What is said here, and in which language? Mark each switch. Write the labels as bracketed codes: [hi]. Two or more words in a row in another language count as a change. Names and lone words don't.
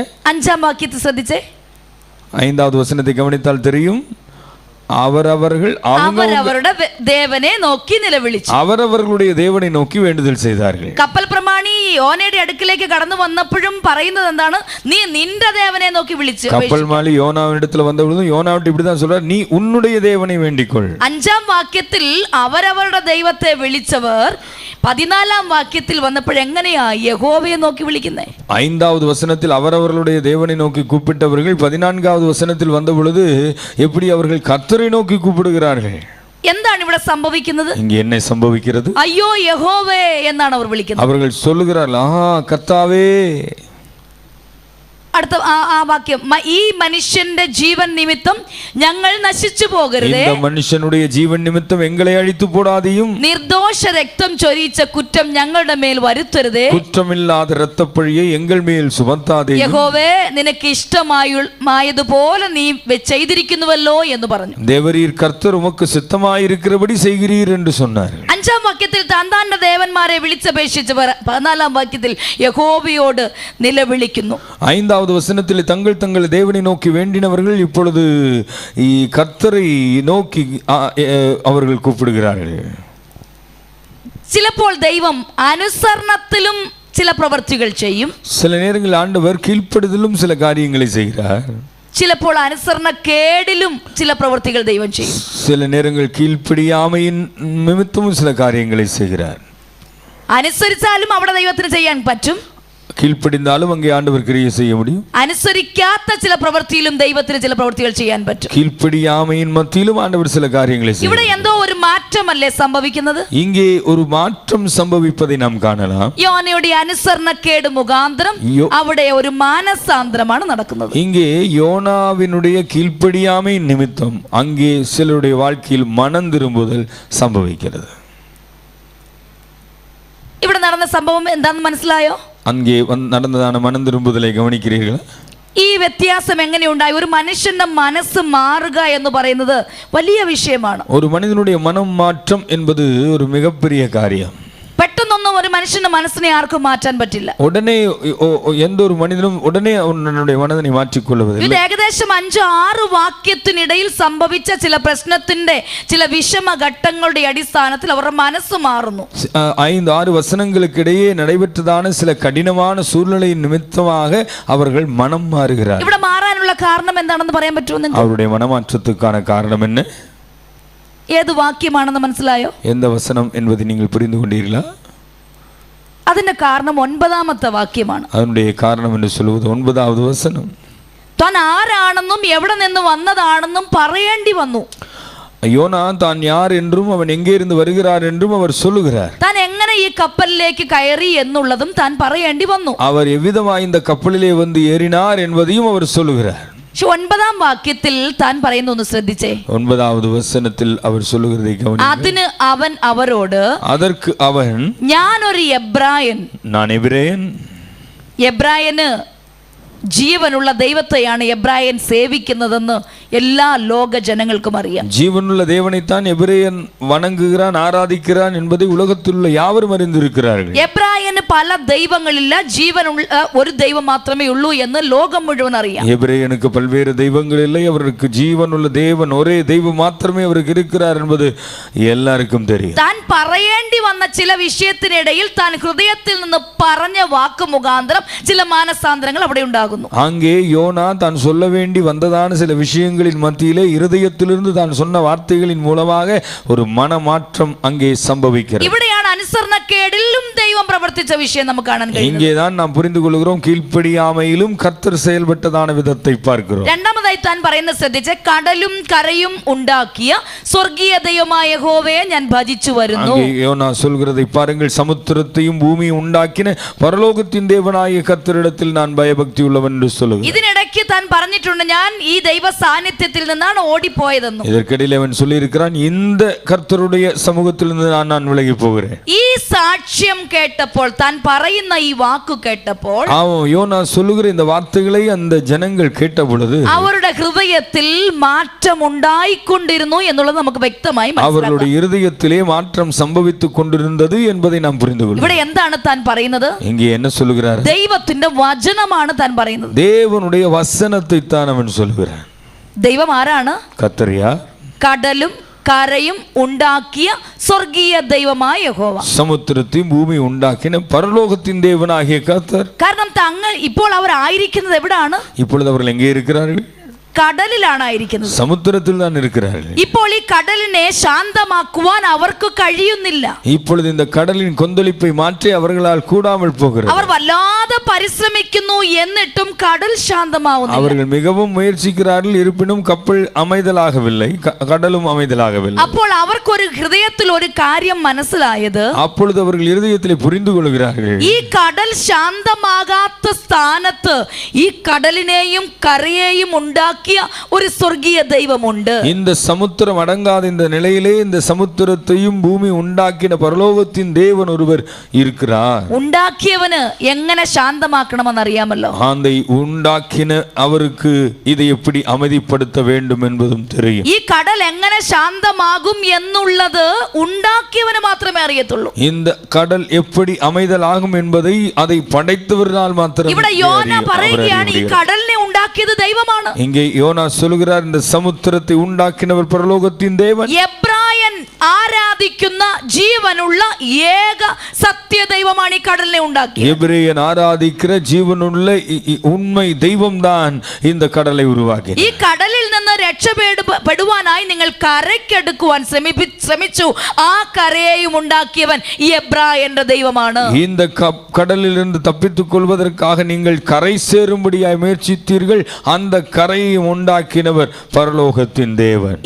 [ml] 5ஆம் வாக்கியத்தை ശ്രദ്ധിച്ചേ. [ta] 5வது வசனத்தை கவனித்தால் தெரியும். [ml] അവരവരുടെ ദേവനെ നോക്കി നിലവിളിച്ചു. [ta] അവരവர்களுடைய தேவனை நோக்கி வேண்டுதல் செய்தார்கள். [ml] കപ്പൽ പ്രമാണി യോനയുടെ അടുക്കിലേക്ക് കടന്നു വന്നപ്പോഴും പറയുന്നത് എന്താണ്? നീ നിന്റെ ദേവനെ നോക്കി വിളിച്ചു. കപ്പൽ മാലി യോനാവിന്റെ അടുത്ത് വന്നപ്പോഴും യോനാവിട്ട് [ta] இப்படிதான் சொல்றார், நீ உன்னுடைய தேவனை வேண்டிக்கொள். [ml] 5ஆம் വാക്യത്തിൽ അവരവരുടെ ദൈവത്തെ വിളിച്ചവർ 14-ാം വാക്യത്തിൽ വന്നപ്പോഴെങ്ങനെയാ യഹോവയെ നോക്കി വിളിക്കുന്നത്? [ta] 5வது வசனத்தில் அவரவர்களுடைய தேவனை நோக்கி கூப்பிட்டவர்கள் 14வது வசனத்தில் வந்த பொழுது எப்படி அவர்கள் கர்த்தரை நோக்கி கூப்பிடுகிறார்கள்? [ml] എന്താണ് ഇവിടെ സംഭവിക്കുന്നത്? [ta] இங்கே என்ன சம்பவிக்கிறது? [ml] അയ്യോ യഹോവേ എന്നാണ് അവർ വിളിക്കുന്നത്. [ta] அவர்கள் சொல்லுகிறார்கள், கர்த்தாவே. [ml] അടുത്ത ആ വാക്യം, ഈ മനുഷ്യന്റെ ജീവൻ നിമിത്തം ഞങ്ങൾ നശിച്ചു പോകരുതേ, [ta] இந்த மனுஷனுடைய ஜீவன் நிமித்தம் எங்களை அழித்து போடாதையும், [ml] നിർദോഷ രക്തം ചൊരിയിച്ച കുറ്റം ഞങ്ങളുടെ മേൽ വരുത്തരുതേ, [ta] குற்றமில்லாத இரத்தப்பழியை எங்கள் மேல் சுமத்தாதே, [ml] യഹോവേ നിനക്ക് ഇഷ്ടമായതുപോലെ നീ ചെയ്തിരിക്കുന്നുവല്ലോ എന്ന് പറഞ്ഞു. [ta] தேவரீர் கர்த்தர் உமக்கு சித்தமாயிருக்கிறபடி செய்கிறீர் என்று சொன்னார். [ml] 5-ാം വാക്യത്തിൽ താന്താന്റെ ദേവന്മാരെ വിളിച്ചപേക്ഷിച്ചവർ 14-ാം വാക്യത്തിൽ യഹോവയോട് നിലവിളിക്കുന്നു. [ta] 5வது வசனத்தில் தங்கள் தங்கள் தேவனை நோக்கி வேண்டினவர்கள் இப்பொழுது கர்த்தரை நோக்கி அவர்கள் கூப்பிடுகிறார்கள். [ml] ചിലപ്പോൾ ദൈവം അനുസരണത്തിലും ചില പ്രവൃത്തികൾ ചെയ്യും. [ta] சில நேரங்களில் ஆண்டவர் கீழ்ப்படுதலும் சில காரியங்களை செய்கிறார். [ml] ചിലപ്പോൾ അനുസരണക്കേടിലും ചില പ്രവൃത്തികൾ ദൈവം ചെയ്യും. [ta] சில நேரங்கள் கீழ்ப்படியாமையின் நிமித்தமும் சில காரியங்களை செய்கிறார். [ml] അനുസരിച്ചാലും അവിടെ ദൈവത്തിന് ചെയ്യാൻ പറ്റും, [ta] கீழ்ப்படிந்தாலும் அங்கே ஆண்டவர் கிரியை செய்ய முடியும். [ml] അനുസരിക്കാത്ത ചില പ്രവൃത്തിയിലും ദൈവത്തിന് ചില പ്രവൃത്തികൾ ചെയ്യാൻ പറ്റും. [ta] கீழ்ப்படியாமையின் மத்தியிலும் ஆண்டவர் சில காரியங்களை செய்யும். [ml] ഇവിടെ എന്തോ ഒരു മാറ്റമല്ലേ സംഭവിക്കുന്നത്? [ta] இங்கே ஒரு மாற்றம் சம்பவிப்பதை நாம் காணலாம். [ml] യോനയുടെ അനുസരണക്കേട് മുഖാന്തരം അവിടെ ഒരു മാനസാന്തരമാണ് നടക്കുന്നത്. [ta] இங்கே யோனாவினுடைய கீழ்ப்படியாமை நிமித்தம் அங்கே சிலருடைய வாழ்க்கையில் மனம் திரும்புதல் சம்பவிக்கிறது. [ml] ഇവിടെ നടന്ന സംഭവം എന്താണെന്ന് മനസ്സിലായോ? [ta] அங்கே நடந்ததான மனம் திரும்புதலை கவனிக்கிறீர்களா? [ml] ഈ വ്യത്യാസം എങ്ങനെയുണ്ടായി? ഒരു മനുഷ്യന്റെ മനസ്സ് മാറുക എന്ന് പറയുന്നത് വലിയ വിഷയമാണ്. [ta] ஒரு மனிதனுடைய மனம் மாற்றம் என்பது ஒரு மிகப்பெரிய காரியம். [ml] പെട്ടെന്നൊന്നും ഒരു മനുഷ്യന്റെ മനസ്സിനെ ആർക്കും മാറ്റാൻ പറ്റില്ല. [ta] உடனே எந்த ஒரு மனிதனும் உடனே அவனுடைய மனதை மாற்றிக்கொள்வதில்லை. [ml] ഇത് ഏകദേശം 5-6 വാക്യത്തിനിടയിൽ സംഭവിച്ച ചില പ്രശ്നത്തിന്റെ ചില വിഷമഘട്ടങ്ങളുടെ അടിസ്ഥാനത്തിൽ അവരുടെ മനസ്സ് മാറുന്നു. [ta] 5-6 வசனங்களுக்கு இடையே நடைபெற்றதான சில கடினமான சூழ்நிலையின் நிமித்தமாக அவர்கள் மனம் மாறுகிறார்கள். [ml] ഇവിടെ മാറാനുള്ള കാരണം എന്താണെന്ന് പറയാൻ പറ്റുമോ നിങ്ങൾക്ക്? [ta] அவருடைய மனமாற்றத்துக்கான காரணம் என்ன? [ml] ഏത് വാക്യമാണെന്ന് മനസ്സിലായോ? [ta] எந்த வசனம் என்பதை நீங்கள் புரிந்து கொண்டீர்களா? [ml] അതിന്റെ കാരണം 9-ാമത്തെ വാക്യമാണ്. [ta] அதனுடைய காரணம் என்று சொல்வது 9வது வசனம். [ml] താൻ ആരാണെന്നും എവിടെ നിന്ന് വന്നതാണെന്നും പറയേണ്ടി വന്നു. [ta] யோனா தான் யார் என்றும் அவன் எங்கே இருந்து வருகிறார் என்றும் அவர் சொல்லுகிறார். [ml] താൻ എങ്ങനെ ഈ കപ്പലിലേക്ക് കയറി എന്നുള്ളതും താൻ പറയേണ്ടി വന്നു. [ta] அவர் எவ்விதமாய் இந்த கப்பலிலே வந்து ஏறினார் என்பதையும் அவர் சொல்லுகிறார். [ml] 9-ാം വാക്യത്തിൽ താൻ പറയുന്ന ഒന്ന് ശ്രദ്ധിച്ചേ. [ta] 9வது வசனத்தில் அவர் சொல்லுகிறதை கவனியுங்கள். [ml] അതിന് അവൻ അവരോട്, [ta] அதற்கு அவன், [ml] ഞാൻ ഒരു എബ്രായൻ. [ta] நான் எபிரேயன். [ml] എബ്രായന് ജീവനുള്ള ദൈവത്തെയാണ് എബ്രായൻ സേവിക്കുന്നതെന്ന് എല്ലാ ലോക ജനങ്ങൾക്കും അറിയാം. [ta] ஜீவனுள்ள தேவனைத்தான் எபிரேயன் வணங்குகிறான், ஆராதிக்கிறான் என்பதை உலகத்தில் உள்ள யாவரும் அறிந்திருக்கிறார்கள். [ml] എബ്രായന് പല ദൈവങ്ങളില്ല, ജീവനുള്ള ഒരു ദൈവം മാത്രമേ ഉള്ളൂ എന്ന് ലോകം മുഴുവൻ അറിയാം. [ta] எபிரேயனுக்கு பல்வேறு தெய்வங்கள் இல்லை, அவருக்கு ஜீவனுள்ள தேவன் ஒரே தெய்வம் மாத்திரமே அவருக்கு இருக்கிறார் என்பது எல்லாருக்கும் தெரியும். [ml] താൻ പറയേണ്ടി വന്ന ചില വിഷയത്തിനിടയിൽ താൻ ഹൃദയത്തിൽ നിന്ന് പറഞ്ഞ വാക്ക് മുഖാന്തരം ചില മാനസാന്തരങ്ങൾ അവിടെ ഉണ്ടാകുന്നു. [ta] அங்கே யோனா தான் சொல்ல வேண்டி வந்ததான சில விஷயங்களின் மத்தியிலே இருதயத்திலிருந்து தான் சொன்ன வார்த்தைகளின் மூலமாக ஒரு மனமாற்றம் அங்கே சம்பவிக்கிறது. [ml] ഇവിടെയാണ് അനുസരണക്കേടിലും ദൈവം പ്രവർത്തിച്ച വിഷയം നമുക്ക് കാണാൻ കഴിയുന്നത്. [ta] இங்கேதான் நாம் புரிந்து கொள்கிறோம், கீழ்ப்படியாமையிலும் கர்த்தர் செயல்பட்டதான விதத்தை பார்க்கிறோம். [ml] രണ്ടാമതായി താൻ പറയുന്നത് ശ്രദ്ധിച്ച്, കടലും കരയും ഉണ്ടാക്കിയ സ്വർഗീയ ദൈവമായ യഹോവയെ ഞാൻ ഭജിച്ചു വരുന്നു. [ta] அங்கே யோனா சொல்கிறதை பாருங்கள், சமுத்திரத்தையும் பூமியும் உண்டாக்கின பரலோகத்தின் தேவனாகிய கர்த்தரிடத்தில் நான் பயபக்தி உள்ளவன் என்று சொல்லுகிறார். [ml] ഇതിനിടയ്ക്ക് താൻ പറഞ്ഞിട്ടുണ്ട്, ഞാൻ ഈ ദൈവ സാന്നിധ്യത്തിൽ നിന്നാണ് ഓടിപ്പോയതെന്നും. [ta] இதற்கிடையில் அவன் சொல்லி இருக்கிறான், இந்த கர்த்தருடைய சமூகத்திலிருந்து நான் விலகி போகிறேன். [ml] ഈ സാക്ഷ്യം കേട്ടപ്പോൾ, താൻ പറയുന്ന ഈ വാക്കു കേട്ടപ്പോൾ, [ta] யோனா சொல்லுகிற இந்த வார்த்தைகளை அந்த ஜனங்கள் கேட்ட பொழுது [ml] അവരുടെ ഹൃദയത്തിൽ മാറ്റം ഉണ്ടായിക്കൊണ്ടിരുന്നു എന്നുള്ളത് നമുക്ക് വ്യക്തമായി മനസ്സിലാക്കാം. [ta] அவர்களுடைய இருதயத்திலே மாற்றம் சம்பவித்துக் கொண்டிருந்தது என்பதை நாம் புரிந்து கொள்கிறோம். [ml] ഇവിടെ എന്താണ് താൻ പറയുന്നത്? [ta] இங்கே என்ன சொல்லுகிறார்? [ml] ദൈവത്തിന്റെ വചനമാണ് താൻ പറയുന്നത്. [ta] தேவனுடைய வசனத்தை தான் அவன் சொல்லுகிறான். [ml] ദൈവം ആരാണ്? [ta] கர்த்தரியா? [ml] കടലും കരയും ഉണ്ടാക്കിയ സ്വർഗീയ ദൈവമായ യഹോവ. [ta] சமுத்திரத்தையும் பூமி உண்டாக்கின பரலோகத்தின் தேவனாகிய கர்த்தர். [ml] കാരണം തങ്ങൾ ഇപ്പോൾ അവർ ആയിരിക്കുന്നത് എവിടാണ്? [ta] இப்பொழுது அவர்கள் எங்கே இருக்கிறார்கள்? [ml] കടലിലാണ് ആയിരിക്കുന്നത്. [ta] സമുദ്രത്തിൽ தான் இருக்கிறார்கள். [ml] ഇപ്പോൾ ഈ കടലിനെ ശാന്തമാക്കുവാൻ അവർക്ക് കഴിയുന്നില്ല. [ta] இப்பொழுது இந்த கடலின் கொந்தளிப்பை மாற்றி அவர்களால் கூடாமல் போகிறது. [ml] അവർ വല്ലാതെ പരിശ്രമിക്കുന്നു, എന്നിട്ടും കടൽ ശാന്തമാവുന്നില്ല. [ta] அவர்கள் மிகவும் முயற்சிக்கிறார்கள், இருப்பினும் கப்பல் அமைதலாகவில்லை, கடலும் அமைதலாகவில்லை. [ml] അപ്പോൾ അവർക്കൊരു ഹൃദയത്തിൽ ഒരു കാര്യം മനസ്സിലായത്, [ta] அப்பொழுது அவர்கள் இருதயத்திலே புரிந்து கொள்கிறார்கள், [ml] ഈ കടൽ ശാന്തമാകാത്ത സ്ഥാനത്ത് ഈ കടലിനെയും കരയെയും ഉണ്ടാക്കിയ ഒരു സ്വർഗീയ ദൈവമുണ്ട്. [ta] இந்த சமுத்திரம் அடங்காத இந்த நிலையிலே இந்த சமுத்திரத்தையும் பூமி உண்டாக்கின பரலோகத்தின் தேவன் ஒருவர் இருக்கிறார். [ml] ഉണ്ടാക്കിയവന് എങ്ങനെ ശാന്തമാക്കണമെന്ന് അറിയാമല്ലോ. [ta] அதை உண்டாக்கின அவருக்கு இதை எப்படி அமைதிப்படுத்த வேண்டும் என்பதும் தெரியும். [ml] ഈ കടൽ എങ്ങനെ ശാന്തമാകും എന്നുള്ളത് ഉണ്ടാക്കിയവന് മാത്രമേ അറിയത്തുള്ളൂ. [ta] இந்த கடல் எப்படி அமைதலாகும் என்பதை அதை படைத்தவரால் மாத்திரம். [ml] ഇവിടെ യോന പറയുകയാണ്, ഈ കടലിനെ ഉണ്ടാക്കിയത് ദൈവമാണ്. [ta] இங்கே யோனா சொல்கிறார், இந்த சமுத்திரத்தை உண்டாக்கினவர் பரலோகத்தின் தேவன். [ml] എബ്രായൻ ആരാധിക്കുന്ന ജീവനുള്ള ഏക സത്യദൈവമാണ് ഈ കടലിനെ ഉണ്ടാക്കിയത്. [ta] எபிரேயன் ஆராதிக்கிற ஜீவனுள்ள உண்மை தெய்வம்தான் இந்த கடலை உருவாக்கினார். [ml] ഈ കടലിൽ നിന്ന് രക്ഷപ്പെടുവാനായി നിങ്ങൾ കരയ്ക്കെടുക്കുവാൻ ശ്രമിച്ചു. ആ കരയെയും ഉണ്ടാക്കിയവൻ ഈ എബ്രായന്റെ ദൈവമാണ്. [ta] இந்த கடலிலிருந்து தப்பித்துக் கொள்வதற்காக நீங்கள் கரை சேரும்படியாய் முயற்சித்தீர்கள், அந்த கரையை உண்டாக்கினவர் பரலோகத்தின் தேவன்.